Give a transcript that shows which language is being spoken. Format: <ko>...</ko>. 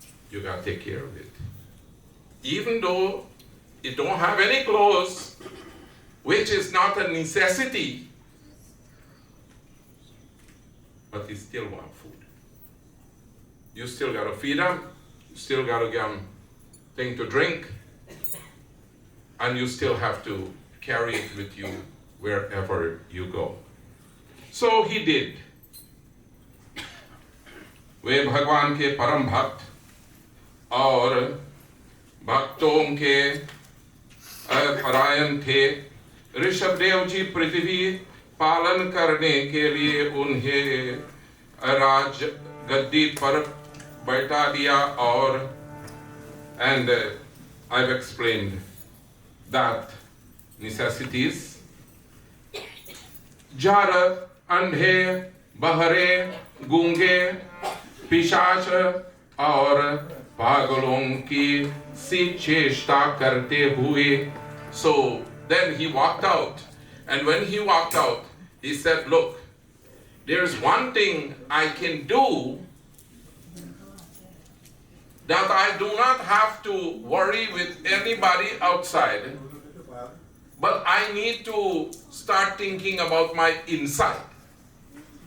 <en>You gotta take care of it. Even though you don't have any clothes, which is not a necessity, but you still want food. You still gotta feed them, you still gotta give them thing to drink, and you still have to carry it with you wherever you go. So he did.</en> <hi>वे भगवान के परम भक्त और भक्तों के परायण थे। ऋषभदेव जी पृथ्वी पालन करने के लिए उन्हें राज गद्दी पर बैठा दिया और</hi> <en>and I've explained that necessities.</en> <hi>Jar अंधे बहरे गूंगे पिशाच और पागलों की सी चेष्टा करते हुए.</hi> <en>So then he walked out, and when he walked out, he said, look, there's one thing I can do that I do not have to worry with anybody outside, but I need to start thinking about my inside.</en>